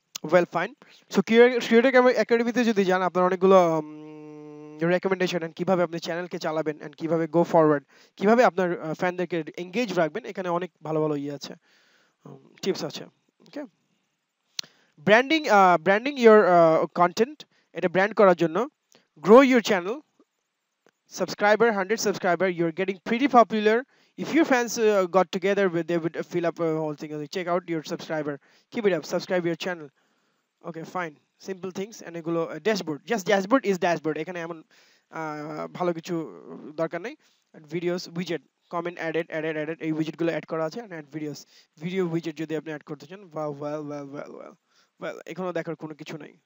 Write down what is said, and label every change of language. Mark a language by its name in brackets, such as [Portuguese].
[Bangla] Well fine, so creator একাডেমিতে যদি যান, আপনার অনেকগুলো রেকমেন্ডেশন এন্ড কিভাবে আপনি চ্যানেলকে চালাবেন এন্ড কিভাবে গো ফরওয়ার্ড, কিভাবে আপনার ফ্যানদেরকে এঙ্গেজ রাখবেন, এখানে অনেক ভালো ভালো ইয়ে আছে, টিপস আছে। ওকে, ব্র্যান্ডিং ইউর কন্টেন্ট, এটা ব্র্যান্ড করার জন্য। [English] Grow your channel, subscriber, 100 subscriber, you're getting pretty popular. If your fans got together with, they would fill up a whole thing. Check out your subscriber, keep it up, subscribe your channel. Okay fine, simple things. [Bangla] And এগুলো dashboard, [English] just dashboard is dashboard, [Bangla] এখানে এমন ভালো কিছু দরকার নেই। Videos উইজেট, comment added, এই উইজেট গুলো add করা আছে। এন্ড অ্যাড ভিডিও উইজেট যদি আপনি অ্যাড করতে চান, ওয়েল এখানে দেখার কোনো কিছু নাই।